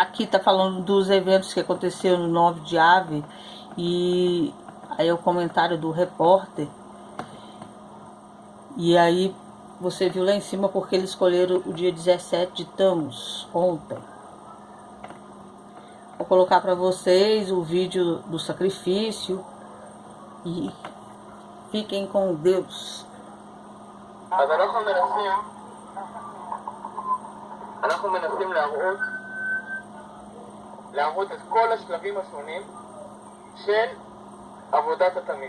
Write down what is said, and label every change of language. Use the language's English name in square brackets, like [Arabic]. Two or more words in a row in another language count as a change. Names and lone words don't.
[Portuguese] aqui tá falando dos eventos que aconteceram no 9 de Ave, e aí o comentário do repórter, e aí você viu lá em cima porque eles escolheram o dia 17 de Tammuz, ontem. Vou colocar para vocês o vídeo do sacrifício e fiquem com Deus. [Hebrew] אז אנחנו מנסים להראות את כל השלבים השונים של עבודת התמיד.